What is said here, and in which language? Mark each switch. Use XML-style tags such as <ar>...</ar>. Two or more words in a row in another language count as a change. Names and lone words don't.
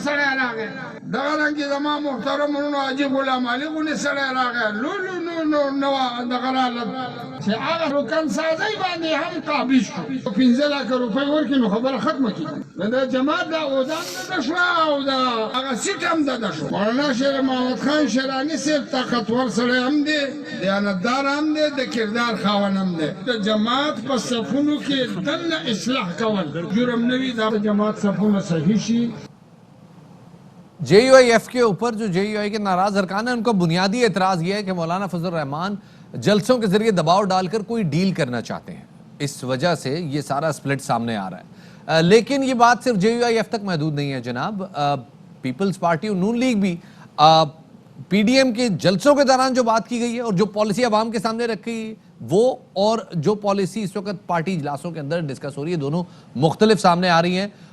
<ps>سړی راغی دغه رنګې زما محترم ورونو حاجي غلام علي غوندې سړی راغی لولو نو دغه راله چې هغه رکن سازۍ باندې هم قابل شو 15 لک روپۍ ورکړي نو خبره ختمه کړي د جماعت دا اوزان دده شوه او د هغه سیټ هم دده شو مولانا شیر محمد خان شیراني صاحب طاقتور سړی هم دی دیانتدار هم دی د کردار خاوند هم دی د جماعت په صفونو کې دننه اصلاح کول جرم نه وي دا د جماعت صفونه صحیح شي।</ps> <ur>JUIF کے اوپر جو JUI کے ناراض ارکان ہے ان کا بنیادی اعتراض یہ ہے کہ مولانا فضل رحمان جلسوں کے ذریعے دباؤ ڈال کر کوئی ڈیل کرنا چاہتے ہیں، اس وجہ سے یہ سارا اسپلٹ سامنے آ رہا ہے. لیکن یہ بات صرف JUIF تک محدود نہیں ہے جناب، پیپلز پارٹی اور نون لیگ بھی پی ڈی ایم کے جلسوں کے دوران جو بات کی گئی ہے اور جو پالیسی عوام کے سامنے رکھی وہ اور جو پالیسی اس وقت پارٹی اجلاسوں کے اندر ڈسکس ہو رہی ہے، دونوں مختلف سامنے آ رہی ہیں.</ur>